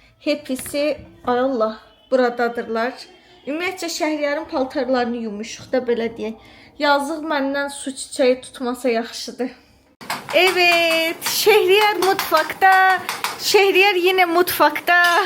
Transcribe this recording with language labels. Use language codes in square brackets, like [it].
[tr] Hepsi, ay Allah, buradadırlar. [az] Ümumiyyətcə Şəhriyarın paltarlarını yumuşuq da belə deyək. Yazıq məndən su çiçəyi tutmasa yaxşıdır. [tr] Evet, Şehriyar mutfakta. Şehriyar yine mutfakta.